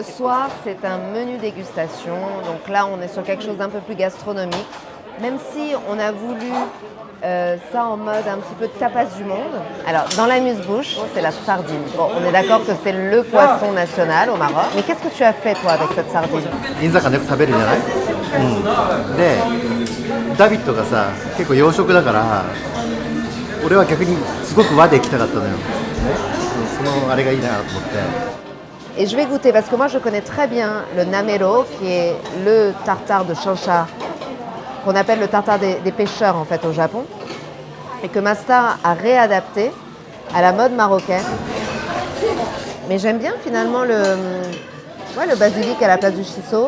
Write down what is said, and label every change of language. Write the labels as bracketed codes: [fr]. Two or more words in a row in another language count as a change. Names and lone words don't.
[fr] le soir, c'est un menu dégustation. Donc là, on est sur quelque chose d'un peu plus gastronomique. Même si on a voulu ça en mode un petit peu tapas du monde. Alors, dans l'amuse-bouche, c'est la sardine. Bon, on est d'accord que c'est le poisson national au Maroc. Mais qu'est-ce que tu as fait, toi, avec cette sardine? [ja] 銀座かよく食べるじゃない、でダビッドがさ結構洋食だから俺は逆にすごく和で行きたかったのよ、ね、そのあれがいいなと思って。 [fr] Et je vais goûter parce que moi je connais très bien le namelo qui est le tartare de chancha qu'on appelle le tartare des pêcheurs en fait au Japon et que Masta a réadapté à la mode marocaine. Mais j'aime bien finalement le basilic à la place du shiso.